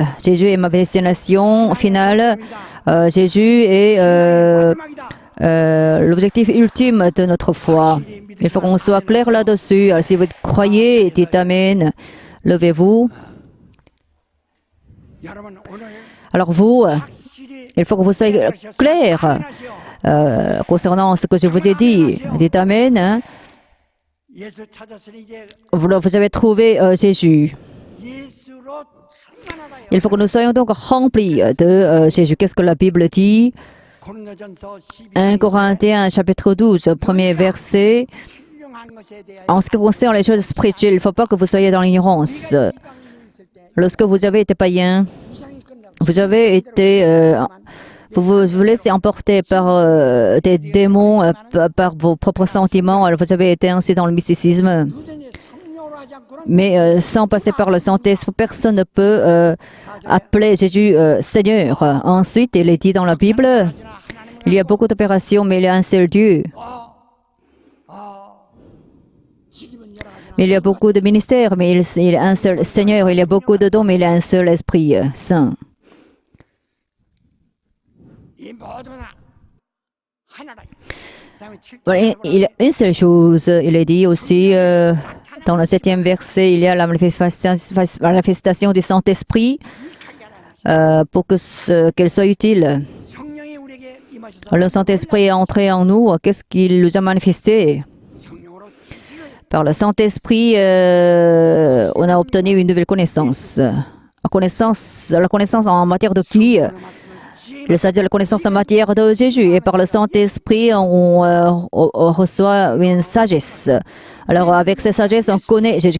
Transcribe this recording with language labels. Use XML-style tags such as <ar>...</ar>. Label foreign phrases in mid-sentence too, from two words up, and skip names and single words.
<fr>Jésus est ma destination finale. Jésus est l'objectif ultime de notre foi. Il faut qu'on soit clair là-dessus. Si vous croyez, dites Amen. Levez-vous.</fr> <ko>여러분 오늘</ko> <fr>Alors vous,</fr> <ko>확실히</ko> <fr>il faut que vous soyez clair concernant ce que je vous ai dit. Dites Amen. Hein.</fr> <ko>예수 찾았으니 이제</ko> <fr>Vous avez trouvé Jésus.</fr> <ko>예수로 충만하다.</ko> <fr>Il faut que nous soyons donc remplis de Jésus. Qu'est-ce que la Bible dit?</fr> <ko>고린도전서</ko> <fr>1 Corinthiens chapitre 12, premier verset.</fr> <ko>신령한 것에 대하여</ko> <fr>En ce qui concerne les choses spirituelles, il ne faut pas que vous soyez dans l'ignorance. Lorsque vous avez été païen,</fr> <ko>이상이 끝나고</ko> <fr>vous avez été, vous laissez emporter par des démons, par vos propres sentiments. Alors vous avez été ainsi dans le mysticisme.</fr> <ko>누전이 성령으로 하지 않고는</ko> <fr>Mais sans passer par le Saint-Esprit, personne ne peut appeler Jésus Seigneur. Ensuite, il est dit dans la Bible, il y a beaucoup d'opérations, mais il y a un seul Dieu.</fr> <ko>지금은 여러 가지</ko> <fr>Il y a beaucoup de ministères, mais il y a un seul Seigneur. Il y a beaucoup de dons, mais il y a un seul Esprit Saint.</fr> <ko>이 모두 다 하나라. 그다음에 7절</ko> <fr>Voilà, il y a une seule chose, il est dit aussi dans le 7e verset, il y a la manifestation du Saint-Esprit pour qu'elle soit utile.</fr> <ko>성령이 우리에게 임하셔서</ko> <fr>Le Saint-Esprit est entré en nous, qu'est-ce qu'il nous a manifesté?</fr> <ko>성령으로 지식을</ko> <fr>Par le Saint-Esprit, on a obtenu une nouvelle connaissance. La connaissance en matière de qui? Le sagesse de la connaissance en matière de Jésus. Et par le Saint-Esprit, on reçoit une sagesse. Alors, avec cette sagesse, on connaît Jésus.</fr>